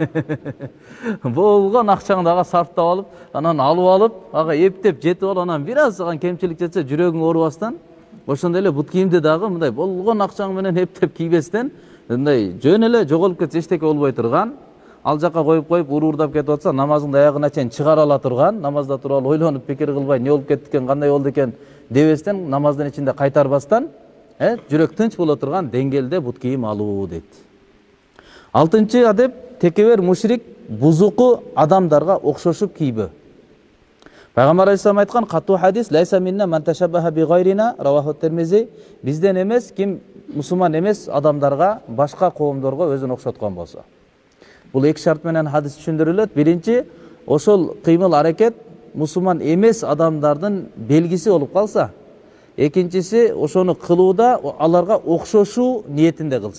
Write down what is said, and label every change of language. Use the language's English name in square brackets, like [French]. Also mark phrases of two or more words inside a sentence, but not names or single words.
[Kyrgyz] Болгон акчаңды ага сарптап алып, анан алып, ага эптеп жетип алып, анан бир аз кемчилик жетсе жүрөгүң оорубастан, ошондой эле бут кийимди дагы мындай болгон акчаң менен эптеп кийбестен, мындай жөн эле жоголуп кетсе эчтеке болбой турган, ал жака коюп уурдап кетип атса, намазыңды аягына чейин чыгара ала турган, намазда туруп алып ойлонуп пикир кылбай, эмне болуп кетти экен, кандай болду экен дебестен, намаздын ичинде кайтарбастан, жүрөк тынч боло турган деңгээлде бут кийим алуу дейт. Алтынчы адеп, текебер мушрик бузуку адамдарга окшошуп кийбөө. Пайгамбар алейхиссалам айткан катуу хадис: [Arabic] "ليس منا من تشبه بغيرنا", رواه الترمذي. [Kyrgyz] Бизден эмес ким мусулман эмес адамдарга, башка коомдорго өзүн окшоткон болсо. Бул эки шарт менен хадис түшүндүрүлөт. Биринчи, ошол кыймыл аракет мусулман эмес адамдардын белгиси болуп калса, экинчиси ошону кылууда аларга окшошуу ниетинде кылса.